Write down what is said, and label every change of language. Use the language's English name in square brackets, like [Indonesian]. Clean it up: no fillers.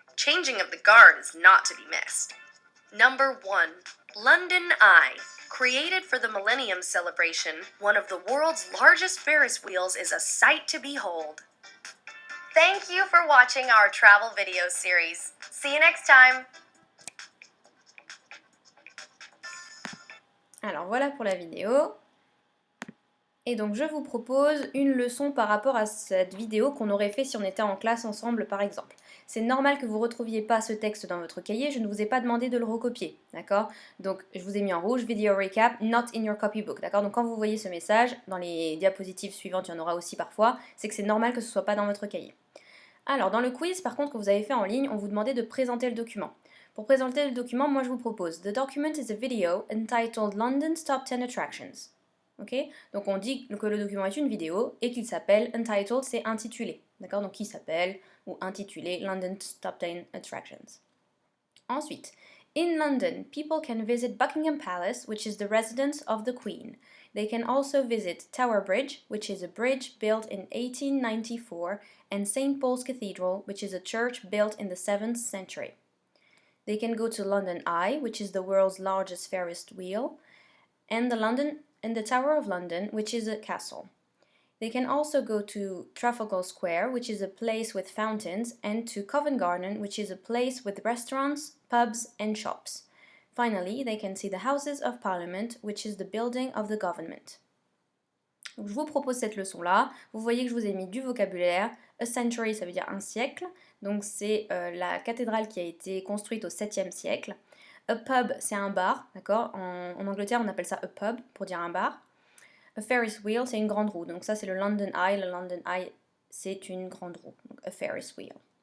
[English] Changing of the guard is not to be missed. Number 1, London Eye. Created for the Millennium Celebration, one of the world's largest Ferris wheels is a sight to behold. Thank you for watching our travel video series. See you next time! [French] Alors voilà pour la vidéo. Et donc je vous propose une leçon par rapport à cette vidéo qu'on aurait fait si on était en classe ensemble par exemple. C'est normal que vous ne retrouviez pas ce texte dans votre cahier, je ne vous ai pas demandé de le recopier, d'accord? Donc je vous ai mis en rouge, [English] video recap, not in your copybook, [French] d'accord? Donc quand vous voyez ce message, dans les diapositives suivantes, il y en aura aussi parfois, c'est que c'est normal que ce ne soit pas dans votre cahier. Alors dans le quiz par contre que vous avez fait en ligne, on vous demandait de présenter le document. Pour présenter le document, moi je vous propose, [English] The document is a video entitled London's Top 10 Attractions. [French] Okay, donc on dit que le document est une vidéo et qu'il s'appelle Untitled, c'est intitulé. D'accord? Donc qui s'appelle ou intitulé London's Top 10 Attractions. [English] Ensuite, in London, people can visit Buckingham Palace, which is the residence of the Queen. They can also visit Tower Bridge, which is a bridge built in 1894, and St. Paul's Cathedral, which is a church built in the 7th century. They can go to London Eye, which is the world's largest Ferris wheel, and the Tower of London, which is a castle. They can also go to Trafalgar Square, which is a place with fountains, and to Covent Garden, which is a place with restaurants, pubs, and shops. Finally, they can see the Houses of Parliament, which is the building of the government. [French] Donc, je vous propose cette leçon-là. Vous voyez que je vous ai mis du vocabulaire. A century, ça veut dire un siècle. Donc c'est la cathédrale qui a été construite au 7e siècle. A pub, c'est un bar, d'accord? En Angleterre, on appelle ça a pub, pour dire un bar. A Ferris wheel, c'est une grande roue. Donc ça, c'est le London Eye. Le London Eye, c'est une grande roue. Donc a Ferris wheel.